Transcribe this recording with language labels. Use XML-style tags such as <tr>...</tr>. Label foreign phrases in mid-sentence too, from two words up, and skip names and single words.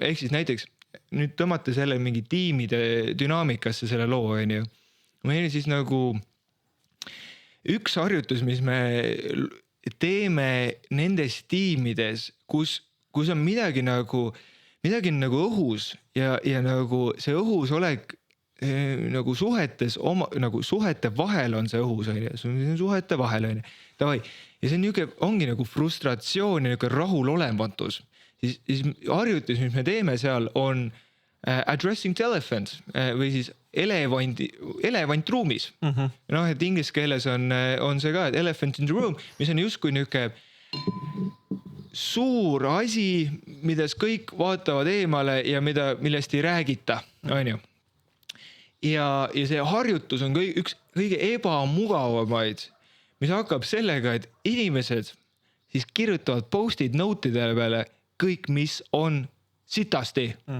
<et>Ehk siis näiteks nüüd tõmmata selle mingi tiimide dünaamikasse selle loo, meil on siis nagu üks harjutus, mis me teeme nendes tiimides, kus on midagi nagu õhus ja nagu see õhus olek nagu suhetes nagu suhete vahel on see õhus, suhete vahel on.</et> <ru>Davai.</ru> <et>Ja see ongi nagu frustratsioon ja rahulolematus. Siis harjutus, mis me teeme seal, on</et> <en>addressing the elephant</en> <et>või siis elevant ruumis. Et inglise keeles on see ka, et</et> <en>elephant in the room,</en> <et>mis on justkui niuke suur asi, mides kõik vaatavad eemale ja millest ei räägita. Ja see harjutus on üks kõige ebamugavamaid, mis hakkab sellega, et inimesed siis kirjutavad post-it note'idele peale kõik, mis on sitasti.</et>